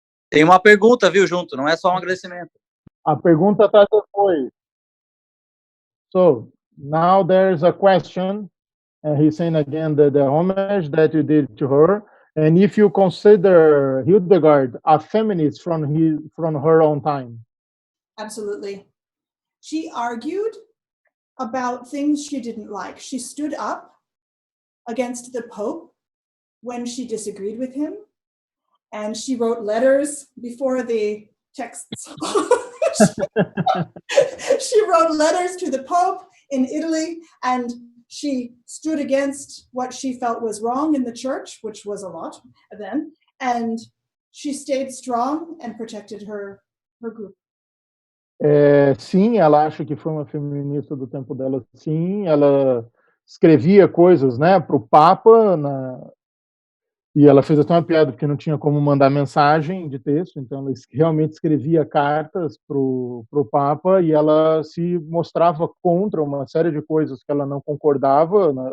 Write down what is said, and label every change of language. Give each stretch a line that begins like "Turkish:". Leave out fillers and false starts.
Portuguese: Tem uma pergunta, viu, junto, não é só um agradecimento. A pergunta está depois.
English: So, now there's a question. He's saying again the homage that you did to her. And if you consider Hildegard a feminist from her own time. Absolutely. She argued about things she didn't like. She stood up against the Pope when she disagreed with him, and she wrote letters before the texts. She wrote letters to the Pope in Italy, and she stood against what she felt was wrong in the church, which was a lot then, and she stayed strong and protected her group.
Portuguese: Sim, ela acha que foi uma feminista do tempo dela, sim. Ela escrevia coisas, né, para o Papa, e ela fez até uma piada porque não tinha como mandar mensagem de texto, então ela realmente escrevia cartas para o Papa, e ela se mostrava contra uma série de coisas que ela não concordava,